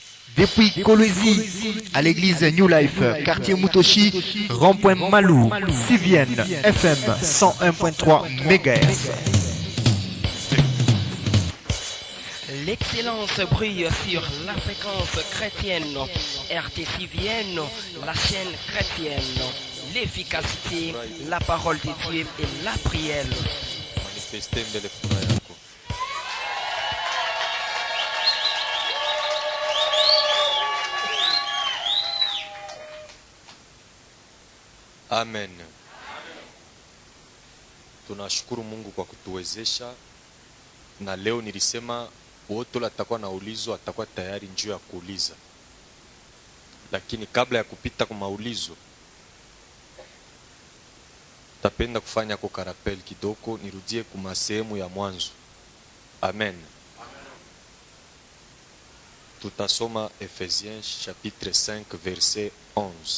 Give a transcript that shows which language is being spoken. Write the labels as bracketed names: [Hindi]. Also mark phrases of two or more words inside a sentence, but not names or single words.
[French] Depuis Kolwezi à l'église New Life, quartier Mutoshi, rond-point Malou, Sivienne, FM 101.3 MHz. L'excellence brille sur la fréquence chrétienne, RT Sivienne, la chaîne chrétienne. L'efficacité, la parole de Dieu et la prière. Amen. [Swahili] Tunashukuru Mungu kwa kutuwezesha, na leo nilisema wote atakuwa na ulizo atakuwa tayari njoo ya kuuliza. Lakini kabla ya kupita kwa maulizo, tapenda kufanya kwa karapel kidogo, nirudie kwa sehemu ya mwanzo. Amen. Tutasoma Ephésiens [French] chapitre 5 verset 11.